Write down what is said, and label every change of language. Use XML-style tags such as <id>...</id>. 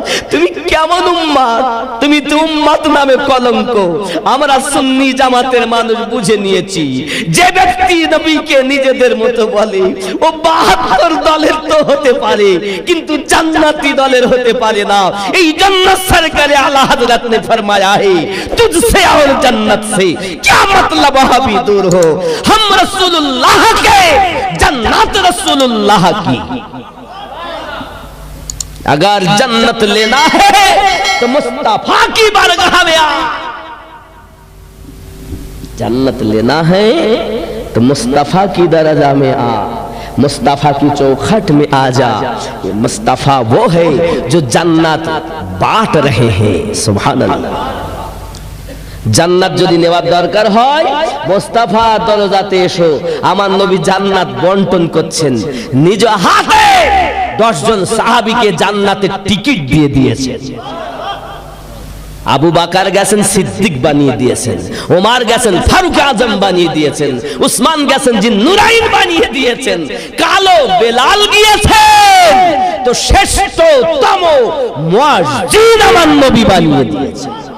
<bn>তুমি কেমন উম্মত? তুমি তো উম্মত নামে কলঙ্ক। আমরা সুন্নি জামাতের মানুষ বুঝে নিয়েছি, যে ব্যক্তি নবীকে নিজেদের মতো বলে ও 72 দলের তো হতে পারে, কিন্তু জান্নাতি দলের হতে পারে না। এই জান্নাত সরকারে আলা হযরত</bn> <hi>ने फरमाया है तुझसे और जन्नत से क्या मतलब वहाबी दूर हो, हम रसूलुल्लाह के जन्नत रसूलुल्लाह की। अगर जन्नत लेना है तो मुस्तफा की बारगाह में आ। जन्नत लेना है तो मुस्तफा की दरजा में आ, मुस्तफा की चौखट में आ जा। मुस्तफा वो है जो जन्नत बांट रहे हैं। सुभान अल्लाह।</hi> <bn>জান্নাত যদি নেওয়ার দরকার হয় মুস্তাফা দরজাতে এসো। আমার নবী জান্নাত বন্টন করছেন, নিজ হাতে 10 জন সাহাবীকে জান্নাতের টিকিট দিয়ে দিয়েছেন। আবু বকর গেছেন সিদ্দিক বানিয়ে দিয়েছেন, ওমর গেছেন ফারুক আজম বানিয়ে দিয়েছেন, উসমান গেছেন জিন্নুরাইন বানিয়ে দিয়েছেন, কালো বেলাল গিয়েছেন, তো শ্রেষ্ঠতম মুয়াজ্জিন আমার নবী বানিয়ে দিয়েছেন।</bn>